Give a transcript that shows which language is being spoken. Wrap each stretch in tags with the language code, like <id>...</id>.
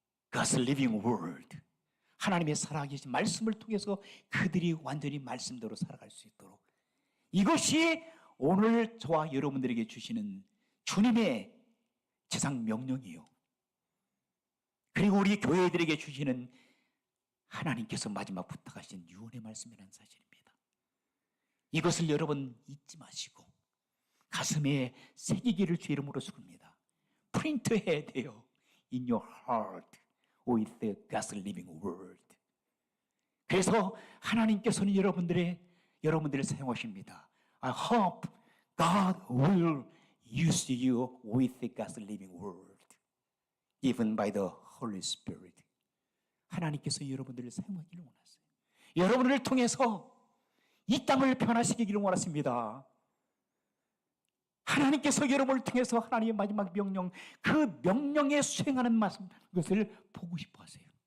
<en>God's living word</en> <ko>하나님의 살아계신 말씀을 통해서 그들이 완전히 말씀대로 살아갈 수 있도록 이것이 오늘 저와 여러분들에게 주시는 주님의 제상 명령이에요. 그리고 우리 교회들에게 주시는 하나님께서 마지막 부탁하신 유언의 말씀이라는 사실입니다. 이것을 여러분 잊지 마시고 가슴에 새기기를 주 이름으로 축원합니다. 프린트해야 돼요.</ko> <en>In your heart with the God's living word.</en> <ko>그래서 하나님께서는 여러분들을 사용하십니다.</ko> <en>I hope God will use you with the God's living word given by the Holy Spirit.</en> <ko>하나님께서 여러분들을 사용하기를 원하세요. 여러분을 통해서 이 땅을 변화시키기를 원하십니다. 하나님께서 여러분을 통해서 하나님의 마지막 명령, 그 명령에 수행하는 것을 보고 싶어 하세요.</ko>